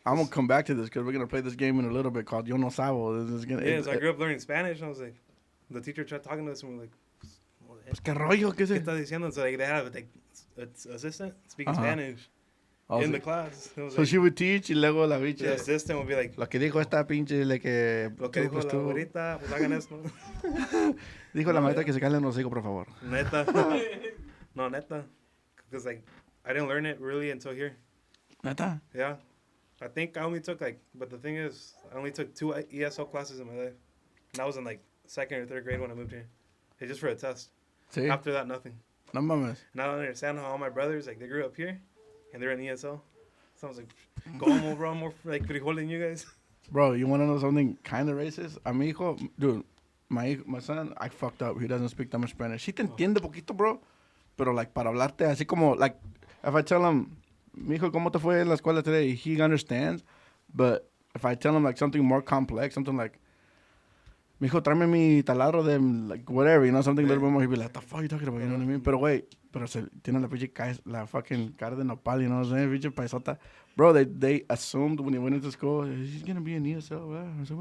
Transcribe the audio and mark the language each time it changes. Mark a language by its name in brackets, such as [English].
[English] I'm going to come back to this because we're going to play this game in a little bit called Yo No Sabo. This is gonna, Yeah, so I grew up learning Spanish, and I was like... The teacher tried talking to us, and we're like... [Spanish] Pues qué rollo, ¿qué ¿Qué es? está diciendo? [English] So, like, they had, like, an assistant speaking Spanish in the class. It was So like, she would teach [Spanish] y luego la [English] the [Spanish] bicha. [English] assistant would be like... [Spanish] Lo que dijo esta pinche, le que... Lo que dijo la abuelita, pues hagan esto. Dijo la maestra que se callen los hijos, por favor. Neta. No, neta. [English] Because, like, I didn't learn it really until here. [Spanish] ¿Neta? [English] Yeah. I think I only took, like, but the thing is, I only took 2 ESL classes in my life. And I was in, like, 2nd or 3rd grade when I moved here. It's just for a test. [Spanish] Sí. [English] After that, nothing. [Spanish] No mames. [English] And I don't understand how all my brothers, like, they grew up here, and they're in ESL. So I was like, [Spanish] como, [English] bro, I'm more, like, frijol than you guys. Bro, you want to know something kind of racist? [Spanish] A mi hijo, [English] dude, my son, I fucked up. He doesn't speak that much Spanish. [Spanish] Sí te entiende poquito, bro. Pero, like, para hablarte así como, like, [English] if I tell him, [Spanish] mi hijo, ¿cómo te fue en la escuela [English] today? He understands. But if I tell him like something more complex, something like, [Spanish] mijo, tráeme mi taladro de [English] like whatever, you know, something a little bit more, he'd be like, what the fuck are you talking about? You know what I mean? [Spanish] Pero [English] wait, [Spanish] tiene la pinche la [English] fucking [Spanish] cara de nopal, [English] you know what I'm saying? [Spanish] Pinche paisota. [English] Bro, they assumed when he went into school, he's gonna be an ESL.